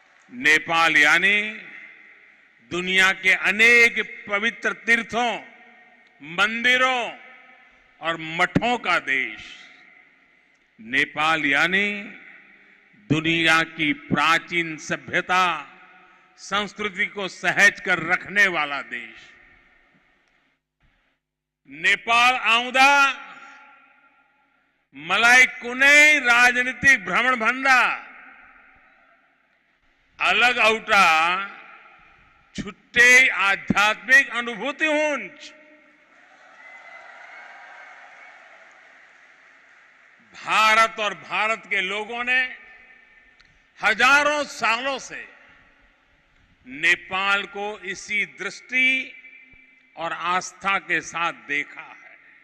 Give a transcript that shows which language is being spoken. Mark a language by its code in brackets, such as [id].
[hi] नेपाल यानी दुनिया के अनेक पवित्र तीर्थों, मंदिरों और मठों का देश। नेपाल यानी दुनिया की प्राचीन सभ्यता संस्कृति को सहेज कर रखने वाला देश। [ne] नेपाल आउँदा मलाई कुनै राजनीतिक भ्रमण भन्दा अलग औटा छुट्टै आध्यात्मिक अनुभूति हुन्छ। [hi] भारत और भारत के लोगों ने हजारों सालों से नेपाल को इसी दृष्टि और आस्था के साथ देखा है।